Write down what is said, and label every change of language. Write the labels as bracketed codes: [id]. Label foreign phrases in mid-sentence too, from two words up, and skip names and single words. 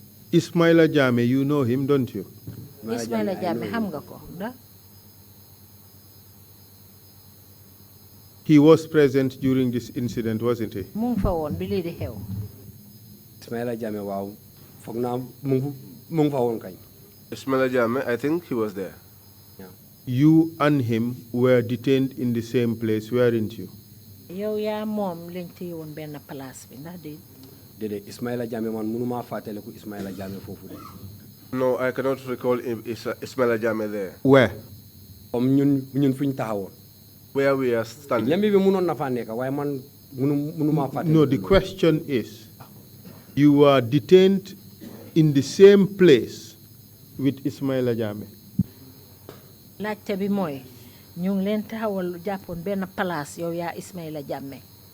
[en] Ismaila Jammeh, you know him, don't you? [wo] Ismaila Jammeh xam nga ko da [en] He was present during this incident, wasn't he? [wo] mu ngi fa woon bi lii di xew Ismaila Jammeh waaw foog naa mu ngi fa woon kañ. Ismaila Jammeh, [en] I think he was there. You and him were detained in the same place, weren't you? [wo] yow yaa moom lañ téye woon benn place bi ndax déedéet Ismaila Jammeh man mënuma fàttaliku Ismaila Jammeh foofu de. [en] No, I cannot recall Ismaila Jammeh there. Where? [wo] Comme ñun fuñ taxawoon. [en] Where we are standing. [wo] Lembi bi mënoon na fa nekk waaye man mënuma fàttaliku. [en] No, the question is, you were detained in the same place with Ismaila Jammeh. [wo] laajte bi mooy ñu ngi leen taxawal jàppoon benn place yow yaa Ismaila Jammeh